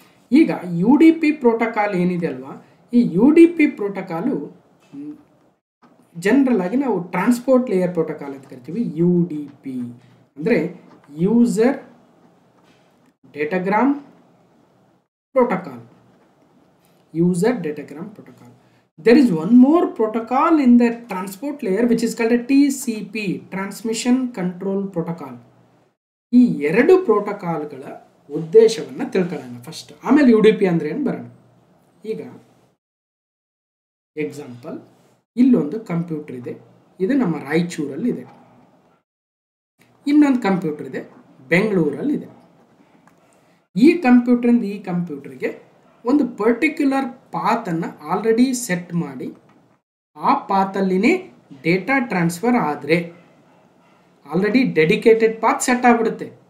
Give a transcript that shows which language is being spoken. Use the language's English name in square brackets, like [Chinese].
[Kannada] ಈಗ you D P protocol ಏನಿದೆ ಅಲ್ವಾ, ಈ you D P protocol general ಆಗಿ ನಾವು ಟ್ರಾನ್ಸ್ಪೋರ್ಟ್ ಲೇಯರ್ ಪ್ರೋಟೋಕಾಲ್ ಅಂತ ಕರಿತೀವಿ. ಯು ಡಿ ಪಿ ಅಂದರೆ user datagram protocol, user datagram protocol. [English] There is one more protocol in the transport layer which is called a TCP, Transmission Control Protocol. [Kannada] ಈ ಎರಡು ಪ್ರೋಟೋಕಾಲ್ಗಳ ಉದ್ದೇಶವನ್ನು ತಿಳ್ಕೊಳ್ಳೋಣ first, ಆಮೇಲೆ ಯು ಡಿ ಪಿ ಅಂದರೆ ಏನು ಬರೋಣ. ಈಗ ಎಕ್ಸಾಂಪಲ್, ಇಲ್ಲೊಂದು ಕಂಪ್ಯೂಟರ್ ಇದೆ, ಇದು ನಮ್ಮ ರಾಯಚೂರಲ್ಲಿದೆ. ಇನ್ನೊಂದು ಕಂಪ್ಯೂಟರ್ ಇದೆ ಬೆಂಗಳೂರಲ್ಲಿದೆ. ಈ ಕಂಪ್ಯೂಟರಿಂದ ಈ ಕಂಪ್ಯೂಟರ್ಗೆ ಒಂದು ಪರ್ಟಿಕ್ಯುಲರ್ ಪಾತನ್ನು ಆಲ್ರೆಡಿ ಸೆಟ್ ಮಾಡಿ ಆ ಪಾತಲ್ಲಿನೇ ಡೇಟಾ ಟ್ರಾನ್ಸ್ಫರ್ ಆದರೆ ಆಲ್ರೆಡಿ ಡೆಡಿಕೇಟೆಡ್ ಪಾತ್ ಸೆಟ್ ಆಗಿಬಿಡುತ್ತೆ.